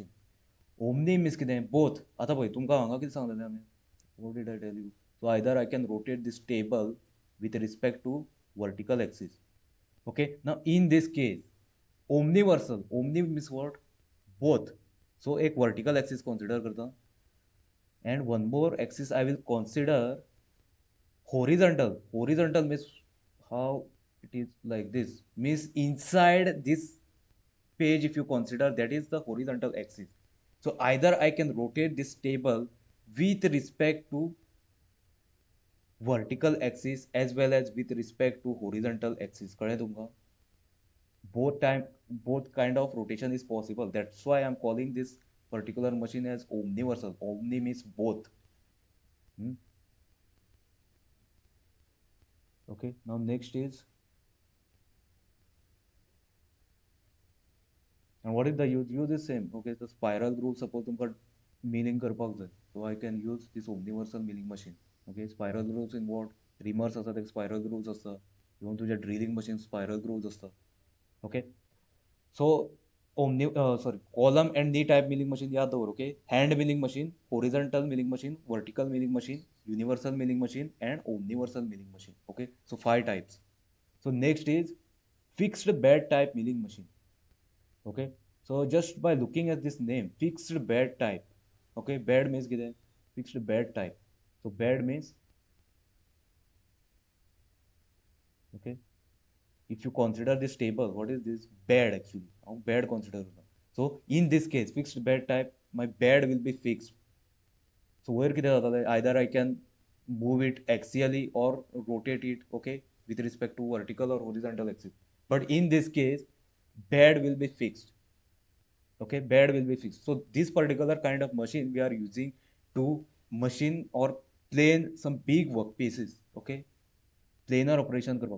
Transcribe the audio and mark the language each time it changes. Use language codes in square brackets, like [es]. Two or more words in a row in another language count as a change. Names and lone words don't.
[en] omni means कितें? बोथ. [kok] आतां पळय तुमकां हांगा कितें सांगलेलें आमी, [en] What did I tell you? So either I can rotate this table with respect to vertical axis. Okay, now in this case omniversal, omni means what? Both. So एक vertical axis consider करता and one more axis I will consider horizontal. Horizontal means how it is like this, means inside this page if you consider, that is the horizontal axis. So either I can rotate this table with respect to vertical axis as well as with respect to horizontal axis. [kok] कळ्ळें तुमकां? [en] both kind of rotation is possible. That's why I'm calling this particular machine as omniversal. Omni means both. Okay, now next is, and what is the use? Use is same. Okay, the spiral groove suppose [kok] तुमकां milling करपाक जाय, [en] so I can use this omniversal milling machine. Okay, spiral grooves in what? Reamers [kok] आसा ते [en] spiral grooves आसता, इवन तुझ्या drilling machine spiral grooves आसता. Okay, so column and knee type milling machine [kok] याद दवर. [en] Okay, hand milling machine, horizontal milling machine, vertical milling machine, universal milling machine and omniversal milling machine. Okay, so 5 types. So next is fixed bed type milling machine. Okay, so just by looking at this name, fixed bed type. Okay, bed means कितें? Fixed bed type. So bed means, okay, if you consider this table, what is this? Bed actually. How bed consider? So in this case, fixed bed type, my bed will be fixed. So where [kok] कितें जाता? [en] Either I can move it axially or rotate it, okay, with respect to vertical or horizontal axis. But in this case, bed will be fixed. Okay, bed will be fixed. So this particular kind of machine we are using to machine or plane some big work pieces, okay, planar operation करवा.